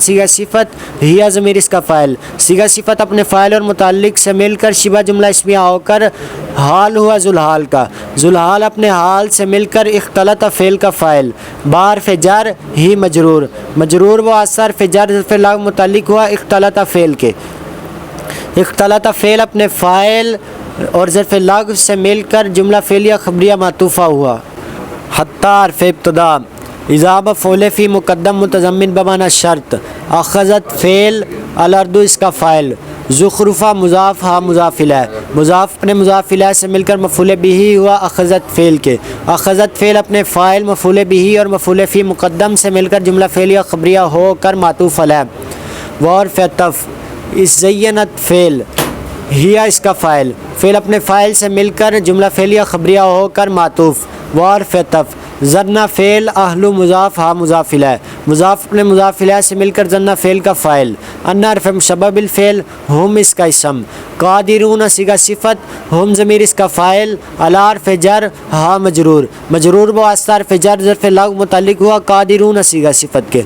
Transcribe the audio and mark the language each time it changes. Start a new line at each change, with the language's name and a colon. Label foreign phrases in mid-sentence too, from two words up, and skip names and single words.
Urdu: صیغہ صفت ہی ضمیر اس کا فاعل، صیغہ صفت اپنے فاعل اور متعلق سے مل کر شبہ جملہ اسمیہ ہو کر حال ہوا ذوالحال کا، ذوالحال اپنے حال سے مل کر اختلط فعل کا فاعل، بحرف جر ہی مجرور، مجرور بواسطہ حرف جر ظرف لغو متعلق ہوا اختلط فعل کے، اختلط فعل اپنے فاعل اور ظرف لغو سے مل کر جملہ فعلیہ خبریہ معطوفہ ہوا۔ حتی حرف ابتدا، اذا مفعول فی مقدم متضمن بمعنی شرط، اخذت فعل، الارض اس کا فاعل، زخرفہ مضاف ہا مضاف الیہ، مضاف اپنے مضاف الیہ سے مل کر مفعول بہ ہوا اخذت فعل کے، اخذت فعل اپنے فاعل مفعول بہ اور مفعول فی مقدم سے مل کر جملہ فعلیہ خبریہ ہو کر معطوف علیہ، وحرف عطف، اس زینت فعل، ہیا اس کا فاعل، فعل اپنے فاعل سے مل کر جملہ فعلیہ خبریہ ہو کر معطوف، وحرف عطف، ذرنا فعل، اہل مضاف ہا مضاف الیہ، مضاف اپنے مضاف الیہ سے مل کر ذرنا فعل کا فاعل، ان حرف سبب الفعل، ہم اس کا اسم، قادرون صیغہ صفت، ہم ضمیر اس کا فاعل، علی حرف جر، ہا مجرور، مجرور بواسطہ حرف جر ظرف لغو متعلق ہوا قادرون صیغہ صفت کے۔